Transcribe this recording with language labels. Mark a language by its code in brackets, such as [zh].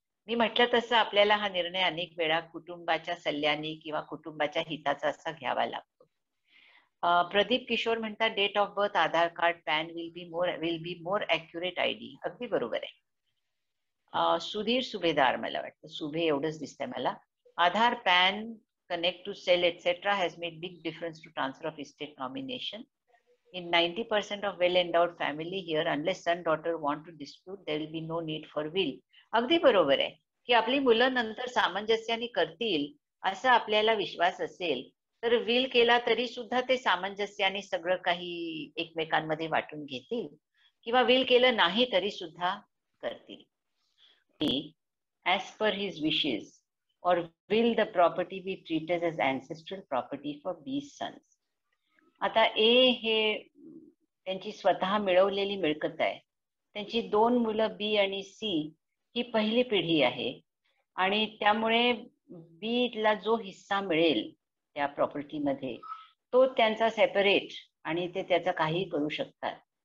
[mr] मी म्हटलं तसं आपल्याला हा निर्णय अनेक वेळा कुटुंबाच्या सल्ल्याने किंवा कुटुंबाच्या हिताचा असा घ्यावा लागतो. [en] Pradeep Kishore [mr] म्हणतात [en] Date of birth, Aadhaar card, PAN will be more accurate ID. [mr] अगदी बरोबर आहे. सुधीर सुभेदार, मला वाटतं सुभे एवढंच दिसतंय मला. [en] Aadhaar, PAN, connect to sell, etc. has made big difference to transfer of estate nomination. In 90% of well-endowed family here, unless son daughter want to dispute, there will be no need for will. [mr] अगदी बरोबर आहे की आपली मुलं नंतर सामंजस्याने करतील असा आपल्याला विश्वास असेल तर विल केला तरी सुद्धा ते सामंजस्याने सगळं काही एकमेकांमध्ये वाटून घेतील किंवा विल केलं नाही तरी सुद्धा करतील. [en] As per his wishes, or will the property be treated as ancestral property for B's sons? [mr] आता ए हे त्यांची स्वतः मिळवलेली मिळकत आहे. त्यांची 2 मुलं बी आणि सी ही पहिली पिढी आहे आणि त्यामुळे बीला जो हिस्सा मिळेल त्या प्रॉपर्टीमध्ये तो त्यांचा सेपरेट आणि ते त्याचं काही करू शकतात.